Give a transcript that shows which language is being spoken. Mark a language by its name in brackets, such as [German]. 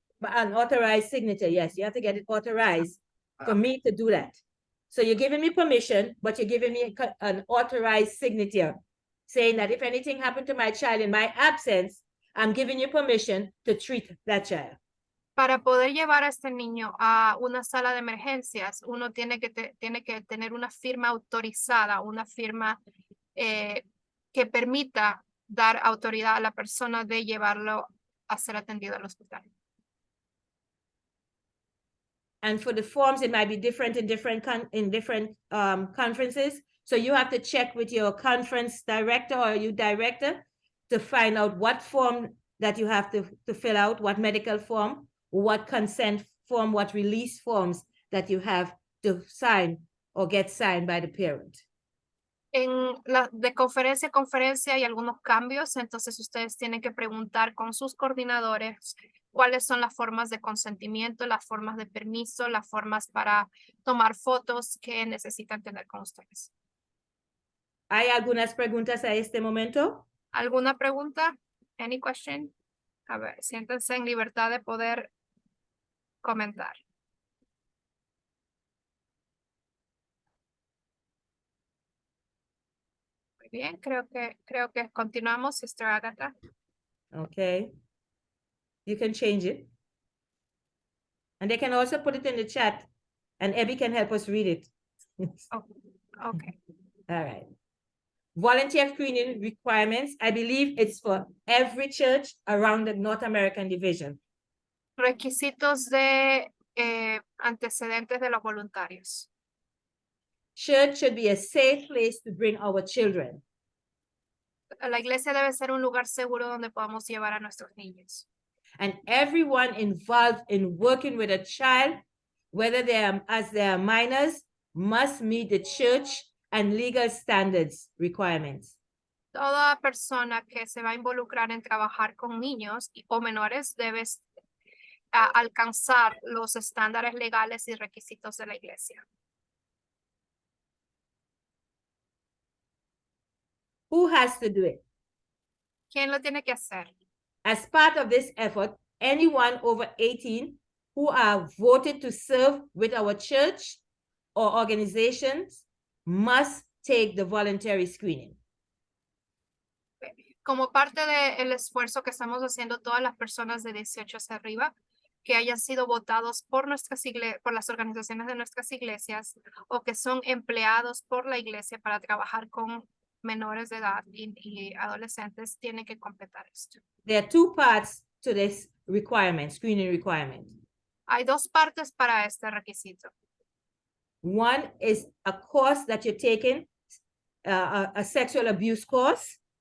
[English] An authorized signature, yes, you have to get it authorized for me to do that. So you're giving me permission, but you're giving me an authorized signature saying that if anything happened to my child in my absence, I'm giving you permission to treat that child. [Spanish] Para poder llevar a este niño a una sala de emergencias, uno tiene que tener una firma autorizada, una firma que permita dar autoridad a la persona de llevarlo a ser atendido al hospital. [English] And for the forms, it might be different in different conferences. So you have to check with your conference director or your director to find out what form that you have to fill out, what medical form, what consent form, what release forms that you have to sign or get signed by the parent. [Spanish] De conferencia a conferencia hay algunos cambios, entonces ustedes tienen que preguntar con sus coordinadores cuáles son las formas de consentimiento, las formas de permiso, las formas para tomar fotos que necesitan tener con ustedes. ¿Hay algunas preguntas a este momento? ¿Alguna pregunta? [English] Any question? [Spanish] A ver, siéntense en libertad de poder comentar. bien, creo que continuamos, Sister Agatha. [English] Okay. You can change it. And they can also put it in the chat and Abby can help us read it. Oh, okay. All right. Volunteer screening requirements, I believe it's for every church around the North American division. [Spanish] Requisitos de antecedentes de los voluntarios. [English] Church should be a safe place to bring our children. [Spanish] La iglesia debe ser un lugar seguro donde podamos llevar a nuestros niños. [English] And everyone involved in working with a child, whether they are minors, must meet the church and legal standards requirements. [Spanish] Toda persona que se va a involucrar en trabajar con niños o menores debe alcanzar los estándares legales y requisitos de la iglesia. [English] Who has to do it? [Spanish] ¿Quién lo tiene que hacer? [English] As part of this effort, anyone over 18 who are voted to serve with our church or organizations must take the voluntary screening. [Spanish] Como parte del esfuerzo que estamos haciendo todas las personas de 18 hacia arriba, que hayan sido votados por por las organizaciones de nuestras iglesias o que son empleados por la iglesia para trabajar con menores de edad y adolescentes, tienen que completar esto. [English] There are two parts to this requirement, screening requirement. [Spanish] Hay dos partes para este requisito. [English] One is a course that you're taking, a sexual abuse course.